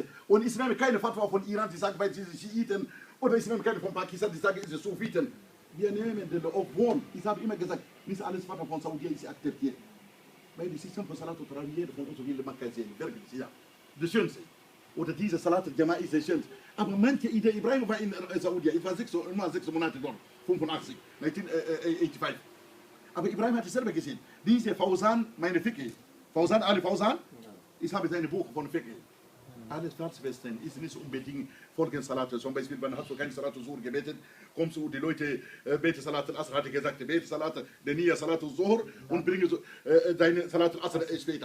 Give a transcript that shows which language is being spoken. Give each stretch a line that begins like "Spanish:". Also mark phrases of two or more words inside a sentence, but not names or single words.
German: Und ich nehme keine Fatwa von Iran, die sagen, weil sie sind Schiiten. Oder ich nehme keine von Pakistan, die sagen, sie sind Sufiten. Wir nehmen den obwohl, ich habe immer gesagt, nicht alles Fatwa von Saudi ist akzeptiert. Weil die System von Salat und Tarawih von uns will Makkah sehen. Wirklich, ja. Das Schönste. Oder diese
Arabic: صلاة الجماعة
German: ist das Schönste. Aber manche Idee, Ibrahim war in Saudi, ich war 6 Monate dort, 85, 1985. Aber Ibrahim hat es selber gesehen. Diese Fawzan, meine Fiqh, Fawzan Ali Fawzan, ich habe seine Buch von Fiqh. Alle Staatsfesten ist nicht unbedingt folgende Salate. Zum Beispiel, man hat so keine
Arabic: صلاة الظهر
German: gebetet, kommst du, die Leute beten
Arabic: صلاة العصر,
German: hatte gesagt, bete Salat, der
Arabic: نية صلاة الظهر
German: und bringe so, deine
Arabic: صلاة العصر
German: später.